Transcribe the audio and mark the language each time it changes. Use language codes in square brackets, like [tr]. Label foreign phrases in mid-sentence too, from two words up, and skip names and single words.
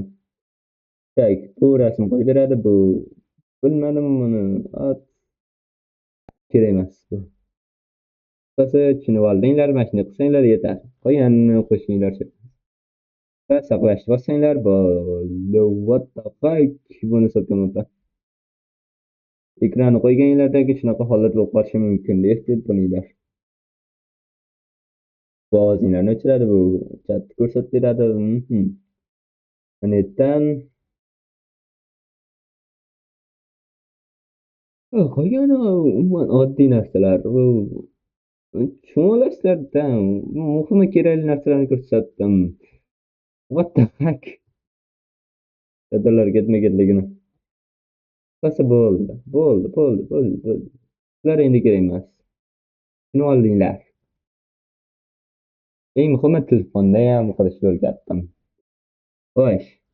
[uz] Tak, bu rasm qo'yib beradi bu. Bilmadim buni. Kerak emas bu. Qisqasi tushunib oldinglar, mana shunday qilsanglar yetar. Qolganini qo'shinglar. Va saqlashni bossanglar bo'ldi. [en] What the fuck? [uz] Buni so'kamaman. Ekranni qo'yganinglardagi shunaqa holat bo'lib qolishi mumkin deb bilinglar. Ovozinglarni o'chiradi bu. Chatni ko'rsatib beradi. Netdan qolgani umuman oddiy narsalar. Bu tushunasizlarda muhimi kerakli narsalarni ko'rsatdim. [en] What the fuck? [uz] Dadalar ketma-ketligini. Qisqasi bo'ldi. Ular endi kerak emas. Tushunib oldinglar. Eng muhimi telefonda ham qilishni o'rgatdim. Xo'sh.